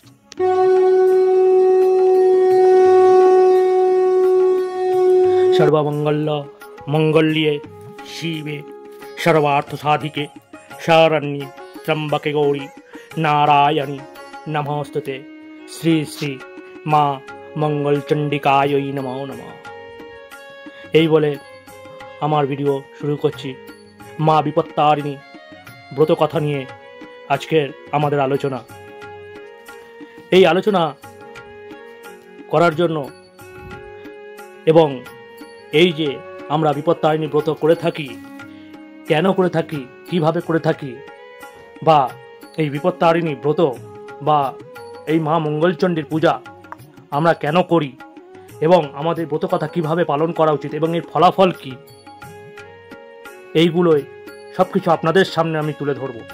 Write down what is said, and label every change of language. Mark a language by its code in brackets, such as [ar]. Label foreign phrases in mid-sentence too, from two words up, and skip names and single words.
[sa] सर्वमंगल मंगल्ये शिवे सर्वार्थ साधिके शरण्ये त्र्यंबके गौरी नारायणी नमोस्तुते। श्री श्री মা মঙ্গলচণ্ডিকায় নমো নমঃ। [bn] এই বলে আমার ভিডিও শুরু করছি। মা বিপত্তারিণী ব্রত কথা নিয়ে আজকের আমাদের আলোচনা। এই আলোচনা করার জন্য এবং এই যে আমরা বিপত্তারিণী ব্রত করে থাকি, কেন করে থাকি, কিভাবে করে থাকি, বা এই বিপত্তারিণী ব্রত বা এই মা মঙ্গলচণ্ডীর পূজা আমরা কেন করি এবং আমাদের ব্রত কথা কিভাবে পালন করা উচিত এবং এর ফলাফল কি, এইগুলোই সব কিছু আপনাদের সামনে আমি তুলে ধরব।